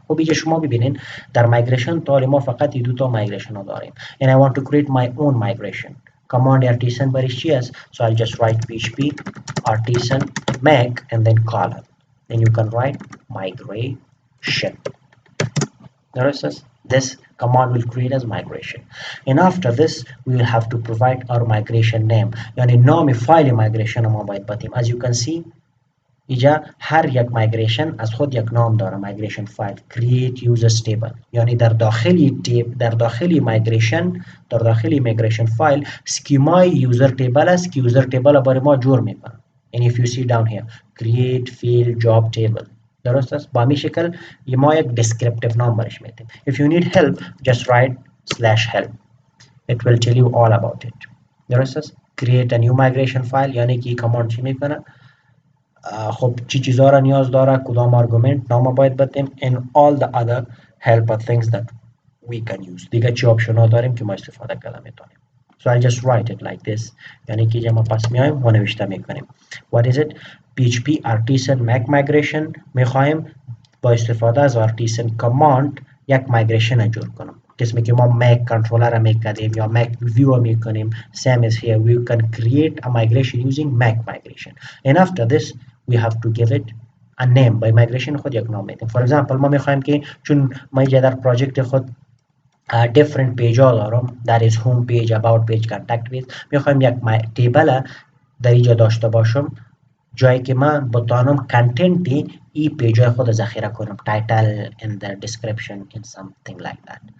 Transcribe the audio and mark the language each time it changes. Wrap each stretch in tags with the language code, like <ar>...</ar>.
<fa>خب اینجا شما ببینین در migration طور ما فقط دو تا migration رو داریم.</fa> <en>And I want to create my own migration.</en> <fa>Command artisan برش چی است؟</fa> <en>So I'll just write php artisan make and then colon. Then you can write migration. Notice this command will create as migration. And after this we will have to provide our migration name.</en> <fa>یعنی نام فایل migration ما باید بدیم.</fa> <en>As you can see</en> <fa>اینجا هر یک مایگریشن از خود یک نام داره. مایگریشن فایل create users table یعنی در داخلی مایگریشن فایل اسکیمای یوزر تیبل است که یوزر تیبل برای ما جور میکنه.</fa> <en>and if you see down here create field job table</en> <fa>درست است. با همین شکل ما یک descriptive نام برش میدیم.</fa> <en>if you need help just write /help, it will tell you all about it.</en> <fa>درست است.</fa> <en>create a new migration file</en> <fa>یعنی که کاماند چی میکنه؟ خب چی چیزا را نیاز داره، کدام آرگومنت نام باید بدیم</fa> <en>and all the other helper things that we can use.</en> <fa>دیگه چی آپشن ها داریم که ما استفاده کرده میتونیم.</fa> <en>So I'll just write it like this.</en> <fa>یعنی که ما پس میایم و نوشته میکنیم.</fa> <en>What is it? PHP artisan make migration</en> <fa>میخوایم با استفاده از artisan command یک migration جور کنم. قسمی که ما make controller را میکنیم یا make view میکنیم.</fa> <en>Same as here we can create a migration using make migration. And after this we have to give it a name.</en> <fa>by migration خود یک نام میدیم.</fa> <en>For example</en> <fa>ما میخوایم که چون ما اینجا در پروژکت خود different page ها دارم</fa> <en>that is home page, about page, contact page</en> <fa>میخوایم یک تیبل در اینجا داشته باشم جایی که من بتوانم کنتنت ای پیج های خود ذخیره کنم</fa> <en>title and the description in something like that.</en>